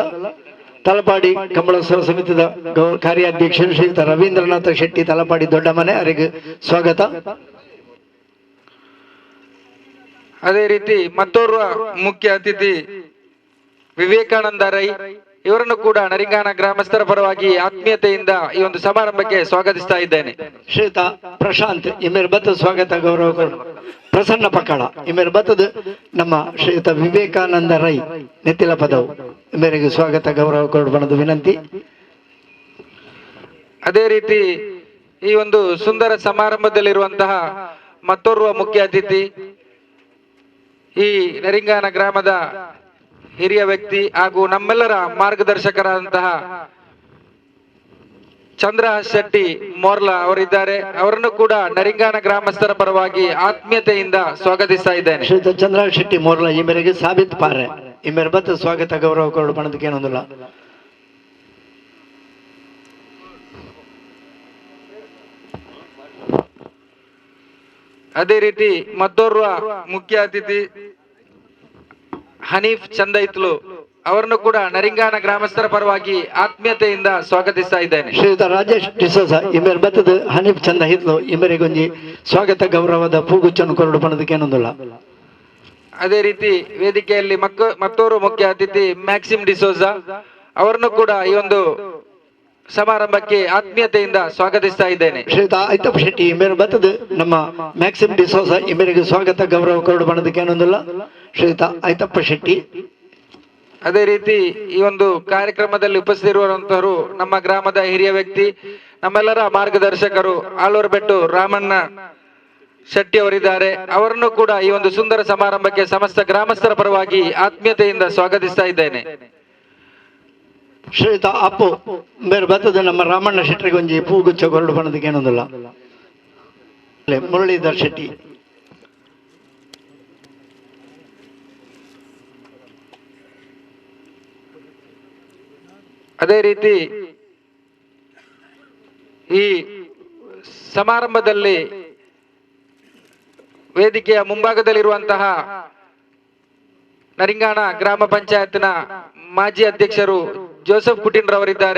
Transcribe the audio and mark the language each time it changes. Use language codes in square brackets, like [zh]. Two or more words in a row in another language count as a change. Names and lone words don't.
[kn] ತಲಪಾಡಿ ಕಂಬಳೋತ್ಸವ ಸಮಿತಿಯ ಕಾರ್ಯಾಧ್ಯಕ್ಷರು ಶ್ರೀಯುತ ರವೀಂದ್ರನಾಥ ಶೆಟ್ಟಿ ತಲಪಾಡಿ ದೊಡ್ಡ ಮನೆ ಅವರಿಗೆ ಸ್ವಾಗತ. ಅದೇ ರೀತಿ ಮತ್ತೋರ್ವ ಮುಖ್ಯ ಅತಿಥಿ ವಿವೇಕಾನಂದ ರೈ ಇವರನ್ನು ಕೂಡ ನರಿಂಗಾನ ಗ್ರಾಮಸ್ಥರ ಪರವಾಗಿ ಆತ್ಮೀಯತೆಯಿಂದ ಈ ಒಂದು ಸಮಾರಂಭಕ್ಕೆ ಸ್ವಾಗತಿಸ್ತಾ ಇದ್ದೇನೆ. [tcy] ಶ್ರೀಯುತ ಪ್ರಶಾಂತ್ ಇಮೇರ್ ಬತ್ತದ ಸ್ವಾಗತ ಗೌರವ ಕೊರಡು. ಪ್ರಸನ್ನ ಪಕ್ಕಳ ಇಮೇರ್ ಬತ್ತದ ನಮ್ಮ ಶ್ರೀಯುತ ವಿವೇಕಾನಂದ ರೈ ನೆತ್ತಿಲ ಪದವು ಮೇರೆಗೆ ಸ್ವಾಗತ ಗೌರವ ಕೊರಡು ಬಣದ ವಿನಂತಿ. [kn] ಅದೇ ರೀತಿ ಈ ಒಂದು ಸುಂದರ ಸಮಾರಂಭದಲ್ಲಿರುವಂತಹ ಮತ್ತೋರ್ವ ಮುಖ್ಯ ಅತಿಥಿ ಈ ನರಿಂಗಾನ ಗ್ರಾಮದ ಹಿರಿಯ ವ್ಯಕ್ತಿ ಹಾಗೂ ನಮ್ಮೆಲ್ಲರ ಮಾರ್ಗದರ್ಶಕರಾದಂತಹ ಚಂದ್ರಹಾಸ್ ಶೆಟ್ಟಿ ಮೋರ್ಲಾ ಅವರಿದ್ದಾರೆ. ಅವರನ್ನು ಕೂಡ ನರಿಂಗಾನ ಗ್ರಾಮಸ್ಥರ ಪರವಾಗಿ ಆತ್ಮೀಯತೆಯಿಂದ ಸ್ವಾಗತಿಸ್ತಾ ಇದ್ದೇನೆ. [tcy] ಶ್ರೀಯುತ ಚಂದ್ರಹಾಸ್ ಶೆಟ್ಟಿ ಮೋರ್ಲಾ ಈ ಮೇರೆಗೆ ಸಾಬಿತ್ ಪಾರೆ ಈ ಮೇರೆ ಬತ್ತ ಸ್ವಾಗತ ಗೌರವ ಕೊರಡು ಬಣದಕ್ಕೆ ಏನೊಂದಿಲ್ಲ. [kn] ಅದೇ ರೀತಿ ಮತ್ತೋರ್ವ ಮುಖ್ಯ ಅತಿಥಿ ಹನೀಫ್ ಚಂದೈತ್ಲು ಅವರನ್ನು ಕೂಡ ನರಿಂಗಾನ ಗ್ರಾಮಸ್ಥರ ಪರವಾಗಿ ಆತ್ಮೀಯತೆಯಿಂದ ಸ್ವಾಗತಿಸ್ತಾ ಇದ್ದೇನೆ. [tcy] ಶ್ರೀಯುತ ರಾಜೇಶ್ ಡಿಸೋಜ ಈ ಮೇರೆ ಬತ್ತದ ಹನೀಫ್ ಚಂದ ಹಿತ್ಲು ಈ ಮೇರೆಗೊಂಜಿ ಸ್ವಾಗತ ಗೌರವದ ಪೂಗುಚ್ಚನ್ನು ಕೊರಡು ಬಣದಕ್ಕೆ ಏನೊಂದಿಲ್ಲ. [kn] ಅದೇ ರೀತಿ ವೇದಿಕೆಯಲ್ಲಿ ಮತ್ತೋರ್ವ ಮುಖ್ಯ ಅತಿಥಿ ಮ್ಯಾಕ್ಸಿಮ್ ಡಿಸೋಜಾ ಅವರನ್ನು ಕೂಡ ಈ ಒಂದು ಸಮಾರಂಭಕ್ಕೆ ಆತ್ಮೀಯತೆಯಿಂದ ಸ್ವಾಗತಿಸ್ತಾ ಇದ್ದೇನೆ. [tcy] ಶ್ರೀಯುತ ಐತಪ್ಪ ಶೆಟ್ಟಿ ಈ ಮೇರೆ ಬತ್ತದ ನಮ್ಮ ಮ್ಯಾಕ್ಸಿಮ್ ಡಿಸೋಜ ಈ ಮೇರೆಗೆ ಸ್ವಾಗತ ಗೌರವ ಕೊರಡು ಬಣದಕ್ಕೆ ಏನೊಂದಿಲ್ಲ. ಶ್ರೀಯುತ ಐತಪ್ಪ ಶೆಟ್ಟಿ. [kn] ಅದೇ ರೀತಿ ಈ ಒಂದು ಕಾರ್ಯಕ್ರಮದಲ್ಲಿ ಉಪಸ್ಥಿತಿರುವಂತವರು ನಮ್ಮ ಗ್ರಾಮದ ಹಿರಿಯ ವ್ಯಕ್ತಿ ನಮ್ಮೆಲ್ಲರ ಮಾರ್ಗದರ್ಶಕರು ಆಲೂರುಬೆಟ್ಟು ರಾಮಣ್ಣ ಶೆಟ್ಟಿ ಅವರಿದ್ದಾರೆ. ಅವರನ್ನು ಕೂಡ ಈ ಒಂದು ಸುಂದರ ಸಮಾರಂಭಕ್ಕೆ ಸಮಸ್ತ ಗ್ರಾಮಸ್ಥರ ಪರವಾಗಿ ಆತ್ಮೀಯತೆಯಿಂದ ಸ್ವಾಗತಿಸ್ತಾ ಇದ್ದೇನೆ. [tcy] ಶ್ರೀಯುತ ಅಪ್ಪು ಮೇರೆ ಬತ್ತದ ನಮ್ಮ ರಾಮಣ್ಣ ಶೆಟ್ಟರಿಗೊಂಜಿ ಪೂಗುಚ್ಚ ಕೊರಡು ಬಣದಕ್ಕೆ ಏನೊಂದಿಲ್ಲ. ಮುರಳೀಧರ್ ಶೆಟ್ಟಿ. [kn] ಅದೇ ರೀತಿ ಈ ಸಮಾರಂಭದಲ್ಲಿ ವೇದಿಕೆಯ ಮುಂಭಾಗದಲ್ಲಿರುವಂತಹ ನರಿಂಗಾಣ ಗ್ರಾಮ ಪಂಚಾಯತ್ನ ಮಾಜಿ ಅಧ್ಯಕ್ಷರು ಜೋಸೆಫ್ ಕುಟಿನ್ ರವರಿದ್ದಾರೆ.